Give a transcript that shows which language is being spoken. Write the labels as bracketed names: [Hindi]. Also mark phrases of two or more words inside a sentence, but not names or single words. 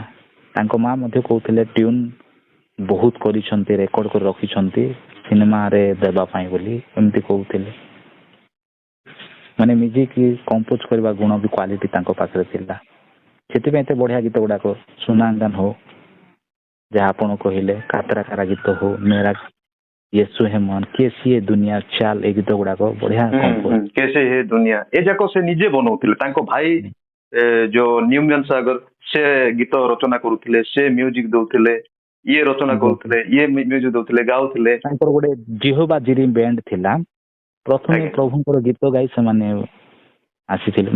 [Odia] ତାଙ୍କ ମା ମଧ୍ୟ କହୁଥିଲେ ଟ୍ୟୁନ୍ ବହୁତ କରିଛନ୍ତି, ରେକର୍ଡ କରି ରଖିଛନ୍ତି ସିନେମାରେ ଦେବା ପାଇଁ ବୋଲି ଏମିତି କହୁଥିଲେ। ମାନେ [English] music compose [Odia] କରିବା ଗୁଣ ବି କ୍ୱାଲିଟି ତାଙ୍କ ପାଖରେ ଥିଲା। ସେଥିପାଇଁ ଏତେ ବଢିଆ ଗୀତ ଗୁଡାକ सोना आंगन ହଉ, ଯାହା ଆପଣ କହିଲେ କାତରା କାରା ଗୀତ ହଉ, [Hindi] मेरा यीशु है महान, कैसी है दुनिया चाल, [Odia] ଏ ଗୀତ ଗୁଡାକ ବଢିଆ କମ୍ପୋଜ। [Hindi] कैसे है दुनिया, [Odia] ଏ ଯାକ ସେ ନିଜେ ବନଉଥିଲେ। ତାଙ୍କ ଭାଇ ଯୋଉ ନ୍ୟୁମ୍ୟାନ ସାଗର, ସେ ଗୀତ ରଚନା କରୁଥିଲେ, ସେ ମ୍ୟୁଜିକ ଦଉଥିଲେ, ଇଏ ରଚନା କରୁଥିଲେ, ଇଏ ମ୍ୟୁଜିକ ଦଉଥିଲେ, ଗାଉଥିଲେ। ତାଙ୍କର ଗୋଟେ ଜିହୋବା ଜିରି ବ୍ୟାଣ୍ଡ ଥିଲା। ପ୍ରଥମେ ପ୍ରଭୁଙ୍କର ଗୀତ ଗାଇ ସେମାନେ ଆସିଥିଲେ।